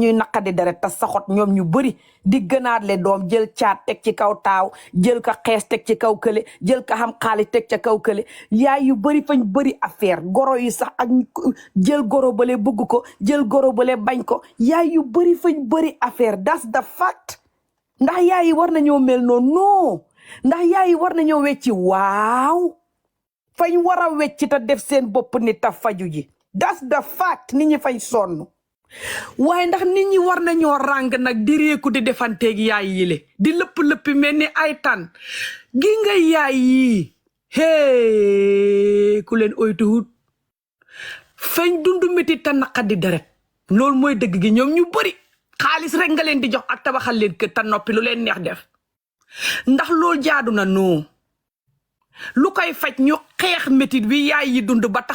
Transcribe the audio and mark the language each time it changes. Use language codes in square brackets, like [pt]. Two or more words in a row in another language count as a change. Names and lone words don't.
[wo] ñuy naqadi deret te saxot ñoom ñu bari di gënaat le doom jël caat teg ci kaw taaw jël ka xees teg ci kaw kële jël ka xam xaalis teg ca kaw kële yaay yu bari fañ bari affaire goro yi sax ak jël goro bale bëgg ko jël goro bale bañ ko yaay yu bari fañ bari affaire [en] that's the fact [wo] ndax yaay yi war nañoo mel noonu non ndax yaay yi war nañoo wecci waaw fañ war a wecci te def seen bopp nit ta faju ji [en] that's the fact [wo] nit ñi fañ sonn waaye ndax nit ñi war nañoo ràng nag di réeku di defanteeg yaay yile di lëpp-lëppi mel ni ay tan gi nga yaay yi hee ku leen oytuwut fañ dundu métti te naqadi deret loolu mooy dëgg gi ñoom ñu bari xaalis rek nga leen di jox ak tabaxal leen kër te noppi lu leen neex def ndax loolu jaadu na noo lu koy faj ñu xeex métit bi yaay yi dund ba